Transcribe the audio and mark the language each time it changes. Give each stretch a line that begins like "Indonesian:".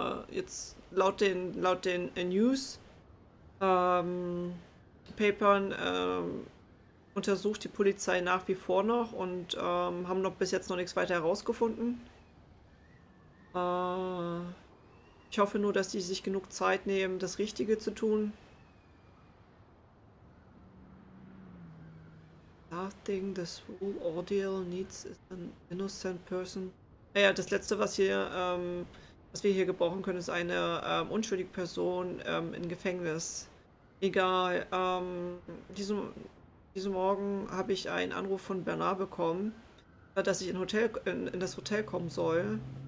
German: Jetzt laut den News Papern untersucht die Polizei nach wie vor noch und haben bis jetzt noch nichts weiter herausgefunden. Ich hoffe nur, dass die sich genug Zeit nehmen, das Richtige zu tun.
English: Nothing this whole ordeal needs is an innocent person.
German: Naja, das letzte, was wir hier gebrauchen können, ist eine unschuldige Person im Gefängnis. Egal. Diesen Morgen habe ich einen Anruf von Bernard bekommen, dass ich in das Hotel kommen soll.